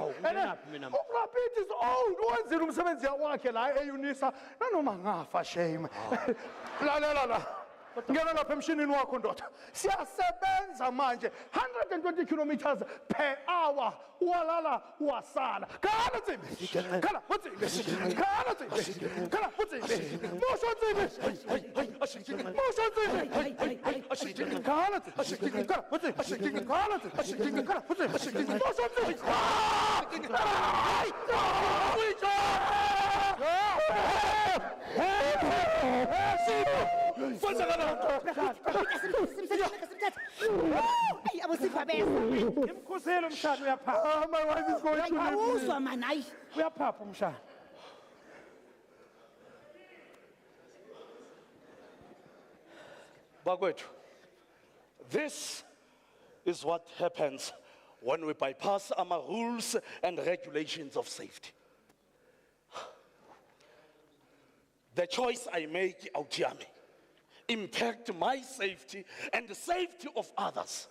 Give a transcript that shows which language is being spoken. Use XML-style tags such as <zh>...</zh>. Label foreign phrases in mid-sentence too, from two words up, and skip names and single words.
<zu>mina.</zu> <en>uRapid is old.</en> <zu>Wenzile umsebenzi wakhe la eUnisa nanoma ngafa shame. La. Ngena lapha emshinini wakho ndoda. Siyasebenza manje 120</zu> <en>kilometers per hour.</en> <zu>Walala wasala. Khala Tsimbi. Khala Tsimbi. Khala Tsimbi. Khala Tsimbi. Mosho Tsimbi. Mosho Tsimbi. Khala Tsimbi. Khala Tsimbi. Khala Tsimbi. Khala Tsimbi. Mosho Imkhuseli umshana uyaphapha.</zu> <en>my wife is going to leave me.</en> <zu>Awuzwa man, hayi. Uyaphapha umshana. Bakwethu,</zu> <en>this is what happens when we bypass our rules and regulations of safety. The choice I make out here impact my safety and the safety of others.</en>